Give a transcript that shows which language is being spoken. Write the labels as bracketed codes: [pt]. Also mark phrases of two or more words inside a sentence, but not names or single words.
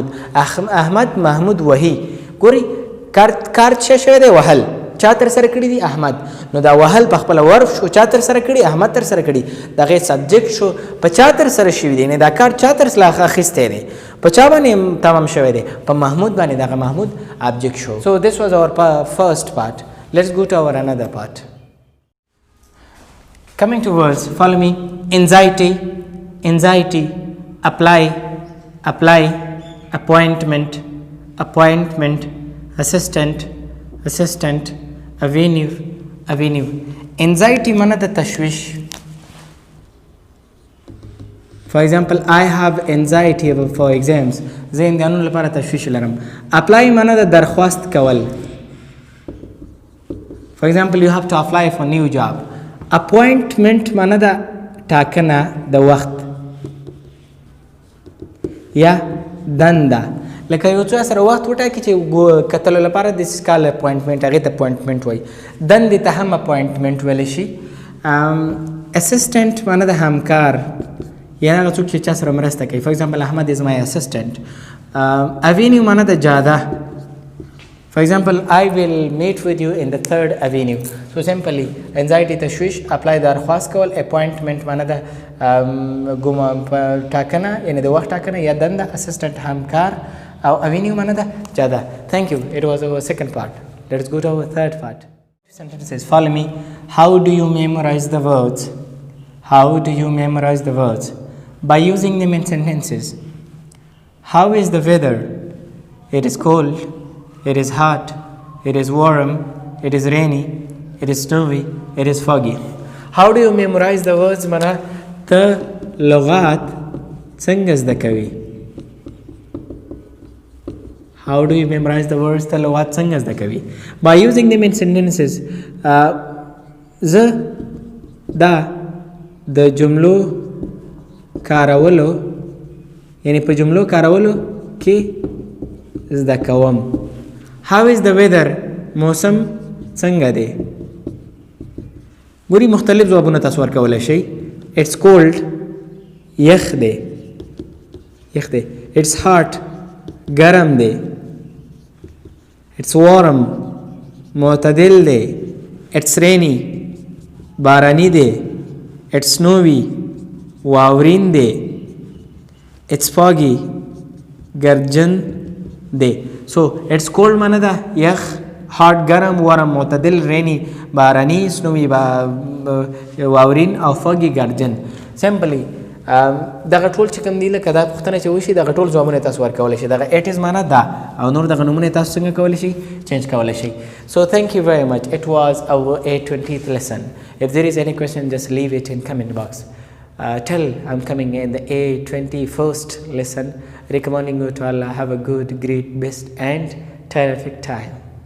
[ps] احمد محمود وهي. ګورئ کار څه شوی دی؟ وهل. چا ترسره کړي دي؟ احمد. نو دا وهل په خپله ورف شو. چا ترسره کړي؟ احمد ترسره کړي. د هغې سبجیکټ شو. په چا ترسره شوي دی؟ یعنې دا کار چا ترسره اخیستی دی؟ په چا باندې تمام شوی دی؟ په محمود باندې. دغه محمود آبجیکټ شو. [en] So this was our first part. Let's go to our another part. Coming to words, follow me. Anxiety, anxiety. Apply, apply. Appointment, appointment. Assistant, assistant. Avenue, avenue. [ps] Anxiety माना د تشویش. [en] For example, I have anxiety for exams. [ps] زه امتحانونو لپاره تشویش لرم. Apply مانا د درخواست کول. [en] For example, you have to apply for new job. [ps] Appointment مانا د ټاکنه د وخت یا دنده. لکه یو څو سره وخت وټاکي چې کتلو لپاره د کال اپوینټمنټ، هغې ته اپوینټمنټ وایي. دندې ته هم اپوینټمنټ ویلی شي. اسسټنټ معنی د همکار، یعنې هغه څوک چې چا سره مرسته کوي. [en] For example Ahmad is my assistant. [ps] اvenue معنی د جاده. [en] For example, I will meet with you in the 3rd Avenue. So simply, anxiety تشویش. apply [ps] درخواست کول. appointment معنی د ټاکنه، یعنې د وخت ټاکنه یا دنده. assistant همکار. او avenue معنی د جاده. [en] Thank you. It was our second part. Let's go to our third part. Sentences. Follow me. How do you memorize the words? How do you memorize the words? By using them in sentences. How is the weather? It is cold. It is hot. It is warm. It is rainy. It is snowy. It is foggy. How do you memorize the words? [ps] معنی ته لغات څنګه زده کوي؟ [en] How do you memorize the words? [ps] ته لغات څنګه زده کوي؟ [en] By using them in sentences. [ps] زه دا د جملو کارولو، یعنی په جملو کارولو کې زده کوم. [en] How is the weather? [ps] موسم څنګه دی؟ ګوري مختلف ځوابونه تاسو ورکولی شئ. [en] It's cold. [ps] یخ دی. یخ دی. [en] It's hot. [ps] ګرم دی. [en] It's warm. [ps] معتدل دی. [en] It's rainy. [ps] بارانی دی. [en] It's snowy. [ps] واورین دی. [en] It's foggy. [ps] ګرجن دی. [en] So it's cold [ps] معنی ده یخ، hot ګرم، warm معتدل، rainy بارانی، snowy واورین، او foggy ګرجن. Simply دغه ټول چې کوم دي لکه دا پوښتنه چې وشي دغه ټول ځوابونه تاسو ورکولی شئ. دغه [en] it is [ps] معنی ده او نور دغه نومونه تاسو څنګه کولی شئ؟ چینج کولی شئ. [en] So thank you very much. It was our A-20th lesson. If there is any question, just leave it in comment box. Till I'm coming in the A-21st lesson, recommending you to Allah have a good, great, best and terrific time.